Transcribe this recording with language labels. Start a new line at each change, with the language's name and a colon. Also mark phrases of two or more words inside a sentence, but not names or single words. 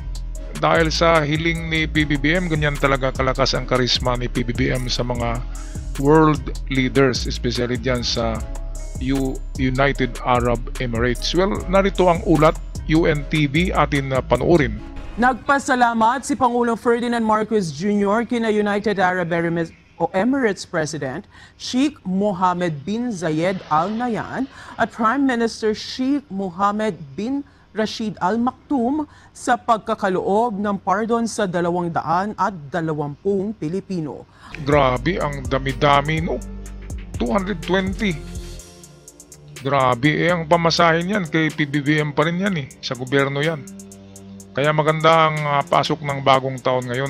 Filipino: Dahil sa hiling ni PBBM, ganyan talaga kalakas ang karisma ni PBBM sa mga
English: world leaders,
Filipino: especially dyan sa United Arab Emirates. Well, narito ang ulat, UNTV, atin na panoorin. Nagpasalamat si Pangulong Ferdinand Marcos Jr. kina United Arab Emirates President Sheikh Mohammed bin Zayed Al Nahyan at Prime Minister Sheikh Mohammed bin Rashid Al Maktoum sa pagkakaloob ng pardon sa 220 Pilipino. Grabe, ang dami-dami no. 220. Grabe, ang pamasahin yan kay PBBM pa rin yan eh. Sa gobyerno yan. Kaya maganda ang pasok ng bagong taon ngayon.